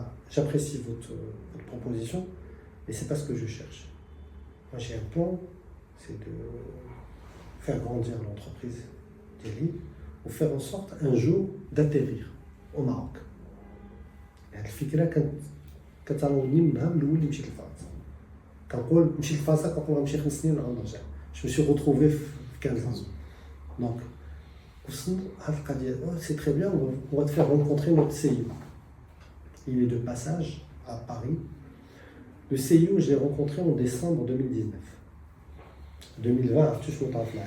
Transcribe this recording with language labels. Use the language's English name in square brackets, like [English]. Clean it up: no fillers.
[French] J'apprécie votre proposition, mais ce n'est pas ce que je cherche. Moi, j'ai un plan, c'est de faire grandir l'entreprise d'Eli, ou faire en sorte un jour d'atterrir au Maroc. [Arabic] الفكرة كانت عاوني من النهار الأول اللي مشيت لفرنسا. كنقول مشيت لفرنسا كنقول غنمشي 5 سنين ونعاود نرجع. [French] Je me suis retrouvé 15 ans. Donc, c'est très bien, on va te faire rencontrer notre CIO. Il est de passage à Paris. Le CIO, je l'ai rencontré en décembre 2019. 2020, tu sais, Covid.